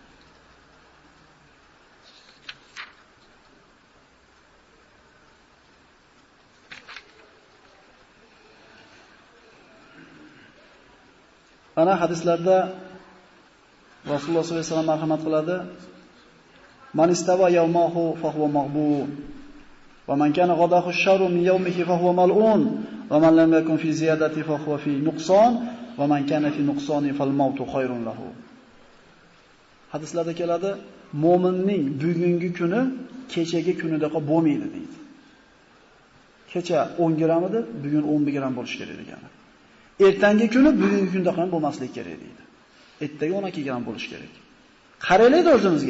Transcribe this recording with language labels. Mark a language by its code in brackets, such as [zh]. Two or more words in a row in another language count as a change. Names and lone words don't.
[uz] Ana hadislarda Rasululloh [ar] صلى الله عليه وسلم [uz] marhamat qiladi. [ar] من استوى يومه فهو مغبون. ومن كان غده الشر من يومه فهو ملعون. ومن لم يكن في زيادة فهو في نقصان. ومن كان في نقصان فالموت خير له. [uz] Hadislarda keladi, mo'minning bugungi kuni kechagi kunidaqa bo'lmaydi deydi. Kecha 10 gram edi, bugun 11 gram bo'lish kerak degani. Ertangi kuni bugungi kundaqa ham bo'lmasligi kerak deydi. Ertaga 12 gram bo'lish kerak. Qaraylik o'zimizga.